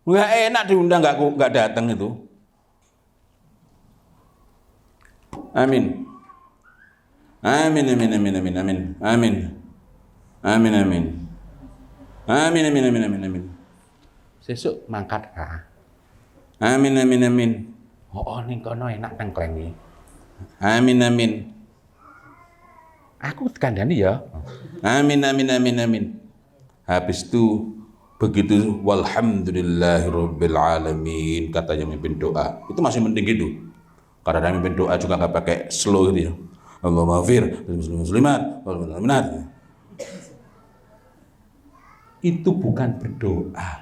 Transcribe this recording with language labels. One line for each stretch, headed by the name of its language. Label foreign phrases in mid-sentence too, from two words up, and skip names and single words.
Indonesian: Nggak enak diundang nggak datang itu. Amin. Amin amin amin amin amin amin amin amin amin amin amin amin amin.
Javanese: Sesuk mangkat ka. Amin amin amin. Oh ning kono enak tengklengi. Amin amin. Aku kandhani ya. Amin amin amin amin.
Indonesian: Habis itu begitu
Arabic: walhamdulillahirabbil alamin
Indonesian: katanya mimpin doa. Itu masih penting gitu. Karena mimpin doa juga enggak pakai slow gitu ya.
Arabic: Allahumma ghafir muslimat wal muslimat.
Indonesian: Itu bukan berdoa.